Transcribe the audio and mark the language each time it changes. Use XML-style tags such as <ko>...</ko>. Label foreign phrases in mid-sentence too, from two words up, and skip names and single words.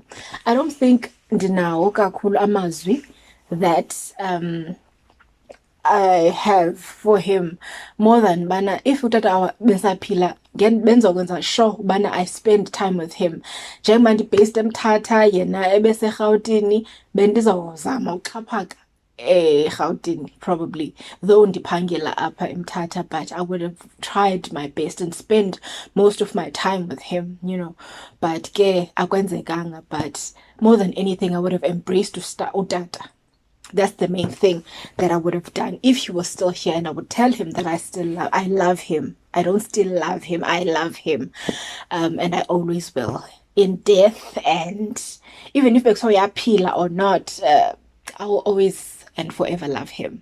<en>I don't think</en> <xh>ndinawo kakhulu amazwi</xh> <en>that I have for him, more than bana if</en> <xh>utata besaphila benzokwenza</xh> <en>sure bana I spend time with him.</en> <xh>Njengoba ndi-based eMthatha yena ebeseRhawutini, bendizawuzama uxhaphaka eRhawutini probably, though ndiphangela apha eMthatha,</xh> <en>but I would have tried my best and spend most of my time with him, you know.</en> <xh>But ke akwenzekanga.</xh> <en>But more than anything, I would have embraced utata. That's the main thing that I would have done if he was still here, and I would tell him that I love him. I don't still love him, I love him. And I always will. In death, and even if Pila or not, I will always and forever love him.</en>